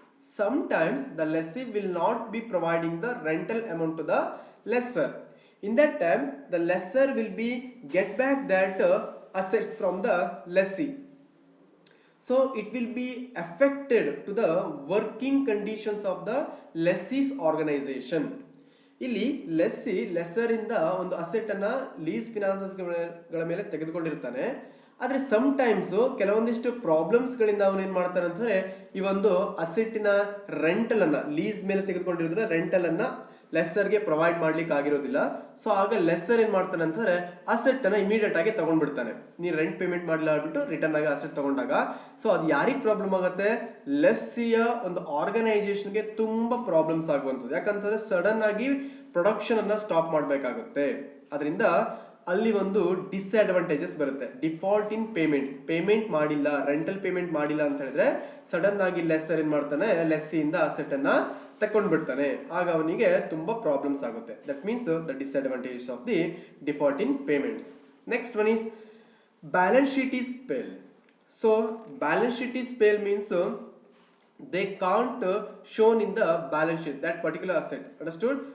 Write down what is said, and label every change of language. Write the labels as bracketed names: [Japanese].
[English] Sometimes the lessee will not be providing the rental amount to the lessor. In that time, the lessor will be get back that assets from the lessee. So it will be affected to the working conditions of the lessee's organization. [Kannada] ಇಲ್ಲಿ lesser ಇಂದ ಒಂದು asset ಅನ್ನ lease finances ಗಳ ಮೇಲೆ ತೆಗೆದುಕೊಂಡಿರ್ತಾನೆ. ಆದ್ರೆ some times ಕೆಲವೊಂದಿಷ್ಟು problems ಗಳಿಂದ ಅವನು ಏನ್ ಮಾಡ್ತಾನೆ ಅಂತಂದ್ರೆ ಈ ಒಂದು ಅಸೆಟ್ಟಿನ ರೆಂಟಲ್ ಅನ್ನ, ಲೀಸ್ ಮೇಲೆ ತೆಗೆದುಕೊಂಡಿರೋದ್ರ ರೆಂಟಲ್ ಅನ್ನ ಲೆಸ್ಸರ್ಗೆ ಪ್ರೊವೈಡ್ ಮಾಡ್ಲಿಕ್ಕೆ ಆಗಿರೋದಿಲ್ಲ. ಸೊ ಆಗ ಲೆಸ್ಸರ್ ಏನ್ ಮಾಡ್ತಾನೆ ಅಂತಂದ್ರೆ ಅಸೆಟ್ ಅನ್ನ ಇಮಿಡಿಯೇಟ್ ಆಗಿ ತಗೊಂಡ್ಬಿಡ್ತಾನೆ. ನೀನ್ ರೆಂಟ್ ಪೇಮೆಂಟ್ ಮಾಡಿಲ್ಲ ಆಗ್ಬಿಟ್ಟು ರಿಟರ್ನ್ ಆಗಿ ಅಸೆಟ್ ತಗೊಂಡಾಗ ಸೊ ಅದು ಯಾರಿಗ್ ಪ್ರಾಬ್ಲಮ್ ಆಗುತ್ತೆ? ಲೆಸ್ಸಿಯ ಒಂದು ಆರ್ಗನೈಸೇಷನ್ಗೆ ತುಂಬಾ ಪ್ರಾಬ್ಲಮ್ಸ್ ಆಗುವಂಥದ್ದು. ಯಾಕಂತಂದ್ರೆ ಸಡನ್ ಆಗಿ ಪ್ರೊಡಕ್ಷನ್ ಅನ್ನ ಸ್ಟಾಪ್ ಮಾಡ್ಬೇಕಾಗುತ್ತೆ. ಅದರಿಂದ ಅಲ್ಲಿ ಒಂದು ಡಿಸ್ಅಡ್ವಾಂಟೇಜಸ್ ಬರುತ್ತೆ. ಡಿಫಾಲ್ಟ್ ಇನ್ ಪೇಮೆಂಟ್ಸ್, ಪೇಮೆಂಟ್ ಮಾಡಿಲ್ಲ, ರೆಂಟಲ್ ಪೇಮೆಂಟ್ ಮಾಡಿಲ್ಲ ಅಂತ ಹೇಳಿದ್ರೆ ಸಡನ್ ಆಗಿ ಲೆಸ್ಸರ್ ಏನ್ ಮಾಡ್ತಾನೆ, ಲೆಸ್ಸಿಯಿಂದ ಅಸೆಟ್ ಅನ್ನ ತಕೊಂಡ್ಬಿಡ್ತಾನೆ. ಆಗ ಅವನಿಗೆ ತುಂಬಾ ಪ್ರಾಬ್ಲಮ್ಸ್ ಆಗುತ್ತೆ. [English] That means the disadvantages of the default in payments. Next one is balance sheet is pale. So balance sheet is pale means they can't shown in the balance sheet that particular asset. Understood?